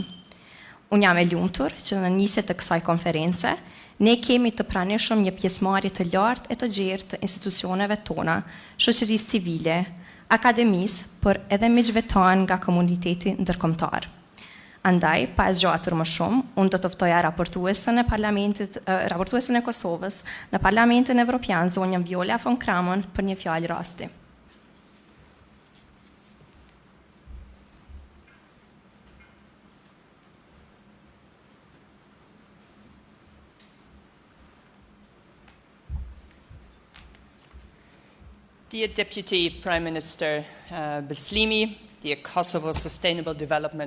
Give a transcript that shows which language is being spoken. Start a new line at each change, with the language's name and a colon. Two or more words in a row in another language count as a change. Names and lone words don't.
Albanian: Unë jam e lumtur që në nisje të kësaj konference ne kemi të pranishëm një pjesëmarrje të lartë e të gjerë të institucioneve tona, shoqërisë civile, akademisë, por edhe miqve tanë nga komuniteti ndërkombëtar. Andaj, pa e zgjatur më shumë, unë do të ftoja raportuesen e Kosovës në Parlamentin Evropian, zonjën Viola von Kramon, për një fjalë rasti.
English: Dear Deputy Prime Minister Bislimi, dear Kosovo Sustainable Development